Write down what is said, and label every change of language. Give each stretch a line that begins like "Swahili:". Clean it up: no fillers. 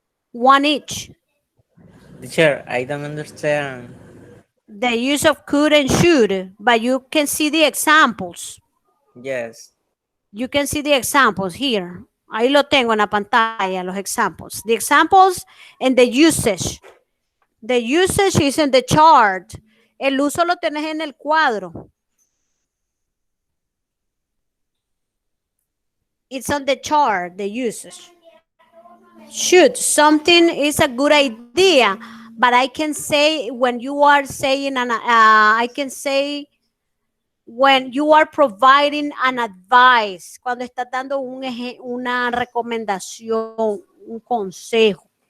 English: One each. Teacher, I don't understand. The use of could and should, but you can see the examples. Yes. You can see the examples here.
Spanish: Ahí lo tengo en la pantalla, los examples.
English: The examples and the usage. The usage is in the chart.
Spanish: El uso lo tenés en el cuadro.
English: It's on the chart, the usage. Should, something is a good idea, but I can say when you are saying, I can say when you are providing an advice,
Spanish: cuando estás dando una recomendación, un consejo.